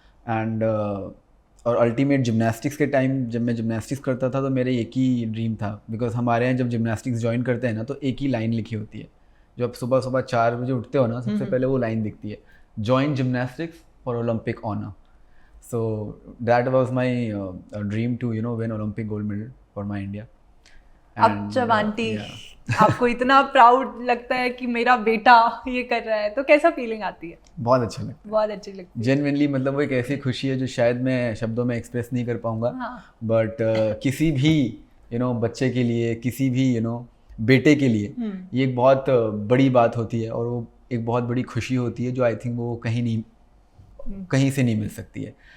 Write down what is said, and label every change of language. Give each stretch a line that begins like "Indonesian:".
Hindi: And और ultimate gymnastics के time जब मैं जिमनास्टिक्स करता था तो मेरे एक ही ड्रीम था, बिकॉज हमारे यहाँ जब जिमनास्टिक्स ज्वाइन करते हैं ना तो एक ही लाइन लिखी होती है। जो आप सुबह सुबह 4 बजे उठते हो ना, सबसे पहले वो लाइन दिखती है,
English: join gymnastics for Olympic honor. So that was my dream to win Olympic gold medal for my India.
Hindi: अब जब आंटी आपको इतना प्राउड लगता है कि मेरा बेटा ये कर रहा है, तो कैसा फीलिंग आती है? बहुत अच्छा लगता है, बहुत अच्छी लगती है जेन्युइनली। मतलब वो एक ऐसी खुशी है जो शायद मैं शब्दों में एक्सप्रेस नहीं कर पाऊंगा। बट किसी भी बच्चे के लिए, किसी भी बेटे के लिए ये एक बहुत बड़ी बात होती है और वो एक बहुत बड़ी खुशी होती है जो आई थिंक वो कहीं से नहीं मिल सकती है।